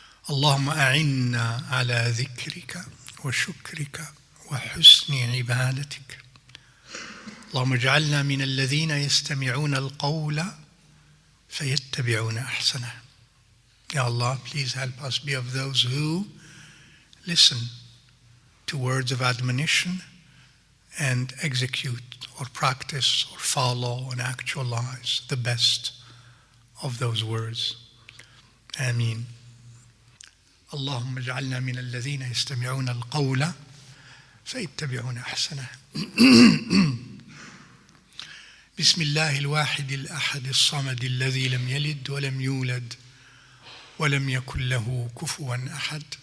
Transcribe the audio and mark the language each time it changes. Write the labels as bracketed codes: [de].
[ar] اللهم أعنا على ذكرك وشكرك وحسن عبادتك. اللهم اجعلنا من الذين يستمعون القول فيتبعون أحسنه. [en] Ya Allah, please help us be of those who listen to words of admonition and execute or practice or follow and actualize the best of those words. Ameen. [ar] اللهم اجعلنا من الذين يستمعون القول فيتبعون أحسنه. بسم الله الواحد الأحد الصمد الذي لم يلد ولم يولد ولم يكن له كفوا أحد.